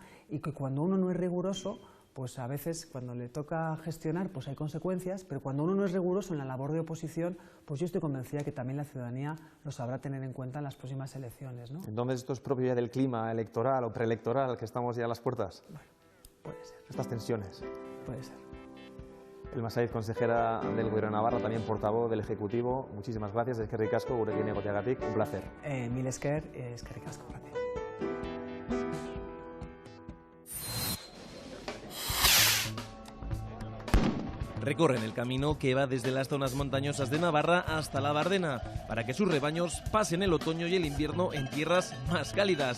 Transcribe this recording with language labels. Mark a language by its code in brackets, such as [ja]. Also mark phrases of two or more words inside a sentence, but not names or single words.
[es] Y que cuando uno no es riguroso, pues a veces cuando le toca gestionar pues hay consecuencias, pero cuando uno no es riguroso en la labor de oposición, pues yo estoy convencida que también la ciudadanía lo sabrá tener en cuenta en las próximas elecciones, ¿no? Entonces, ¿esto es propio ya del clima electoral o preelectoral, que estamos ya a las puertas? Bueno, puede ser. Estas tensiones. Puede ser. Elma Saiz, consejera del Gobierno de Navarra, también portavoz del Ejecutivo. Muchísimas gracias. [eu] Eskerrik asko, gurekin egoteagatik. [es] Un placer. [eu] Mil esker, eskerrik asko. [es] Gracias. Recorren el camino que va desde las zonas montañosas de Navarra hasta la Bardena, para que sus rebaños pasen el otoño y el invierno en tierras más cálidas.